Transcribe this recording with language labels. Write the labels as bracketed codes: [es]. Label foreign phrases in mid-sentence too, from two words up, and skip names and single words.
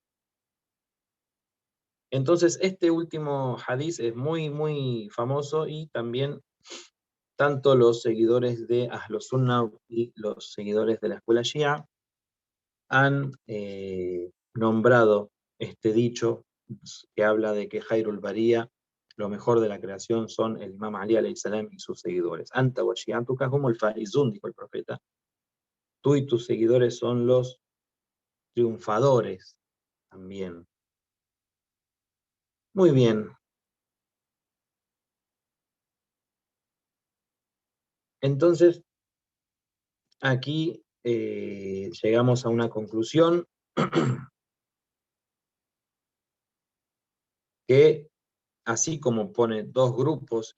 [es] Entonces, este último hadiz es muy, muy famoso, y también tanto los seguidores de [ar] أهل السنة [es] y los seguidores de la escuela Shia han nombrado este dicho que habla de que [ar] خير البرية, [es] lo mejor de la creación, son el Imam Ali [ar] عليه السلام [es] y sus seguidores. [ar] أنت وشيعتك هم الفائزون, [es] dijo el profeta. Tú y tus seguidores son los triunfadores también. Muy bien. Entonces, aquí llegamos a una conclusión que, así como pone dos grupos